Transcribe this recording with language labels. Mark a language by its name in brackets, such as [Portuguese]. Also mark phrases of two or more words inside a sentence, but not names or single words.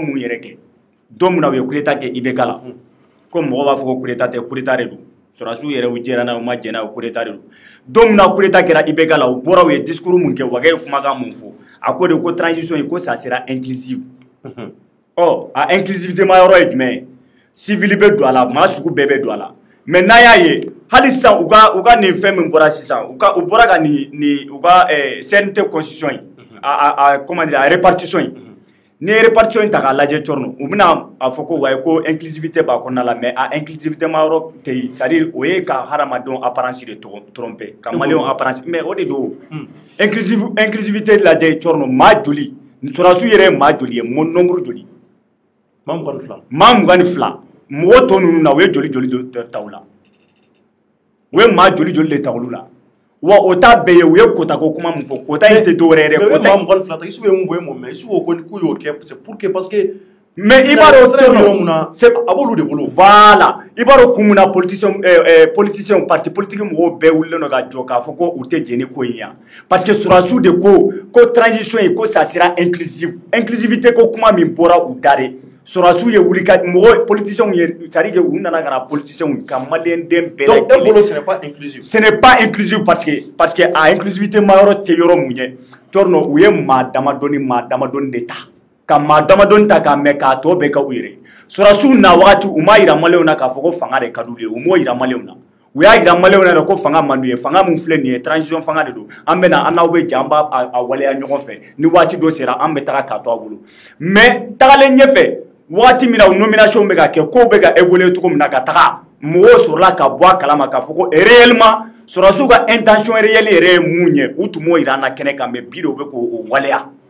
[Bambara] mun yɛrɛ kɛ don min na u ye [French] coup d'état [Bambara] kɛ IBK la ko mɔgɔw b'a fɔ ko [French] coup d'état [Bambara] tɛ [French] coup d'état [Bambara] de don surasiw yɛrɛ u jɛra n'a ye u ma jɛ n'a ye [French] coup d'état [Bambara] de don don min na [French] coup d'état [Bambara] kɛra IBK la u bɔra u ye discours mun kɛ Wage ye kumakan mun fɔ a ko de ko transition in ko [French] ça sera inclusive [Bambara] a inclusivité ma yɔrɔ ye jumɛn ye civil bɛ don a la maa sugu bɛɛ bɛ don a la mais n'a y'a ye hali sisan u ka nin fɛn min bɔra sisan u bɔra ka nin u ka CNT constitution in [French] comment dire [Bambara] a répartition in ne répartition in ta k'a lajɛ cɔrɔnɔ u bɛna a fɔ ko wayi ko inclusivité b'a kɔnɔna la mais a inclusivité ma yɔrɔ tɛ yen [French] c'est à dire [Bambara] o ye ka hadamadenw [French] apparence de tromper [Bambara] ka maliyɛnw apparence mais o de don inclusivité lajɛ cɔrɔnɔ maa joli sɔrɔdasiw yɛrɛ ye maa joli ye nombre joli maa 22 maa 22 mɔgɔ tɔ ninnu na u ye joli ta u la u ye maa joli de ta olu la wa o ta bɛɛ ye u ye kota ko kuma min fɔ kota in tɛ dɔwɛrɛ ye dɛ kota maa 22 ta isu ye mun fɔ e mɔ mais isu ko k'u y'o kɛ [French] c'est pour que parce que [Bambara] mais i b'a dɔn yɔrɔ mun na a b'olu de bolo voilà i b'a dɔn kun mun na [French] politicien parti politique [Bambara] mɔgɔw bɛɛ wulilen don ka jɔ k'a fɔ ko u tɛ jɛn ni ko in yan [French] parce que [Bambara] sɔrɔdasiw de ko transition in ko [French] ça sera inclusivité [Bambara] ko kuma min bɔra u da de sɔrɔdasiw ye wuli ka mɔgɔ politiciens ye [French] c'est à dire [Bambara] u nana ka na politiciens ka maliyɛnden bɛɛ lajɛlen [French] donc [Bambara] e bolo [French] ce n'est pas inclusif ce n'est pas inclusif parce que [Bambara] a inclusivité ma yɔrɔ tɛ yɔrɔ mun ye tɔrɔnɔ u ye maa damadɔni de ta ka maa damadɔni ta k'a mɛn k'a tɔ bɛɛ kɛ u yɛrɛ sɔrɔdasiw na wagati u m'a yira maliyɛnw na k'a fɔ ko fanga de ka d'u ye u m'o yira maliyɛnw na u y'a yira maliyɛnw na ko fanga man d'u ye fanga min filɛ nin ye transition fanga de don an bɛ na an n'aw bɛ jɛ an b'a waleya ɲɔgɔn fɛ ni waati dɔ sera an bɛ taga k'a to a bolo mais tagalen ɲɛfɛ wagati min na o nomination bɛ ka kɛ kow bɛ ka évoluer cogo min na ka taga mɔgɔw sɔrɔla ka bɔ a kalama k'a fɔ ko réellement sɔrɔdasiw ka [French] intention réelle [Bambara] yɛrɛ ye mun ye u tun m'o yira an na kɛnɛ kan mais bi de u bɛ k'o waleya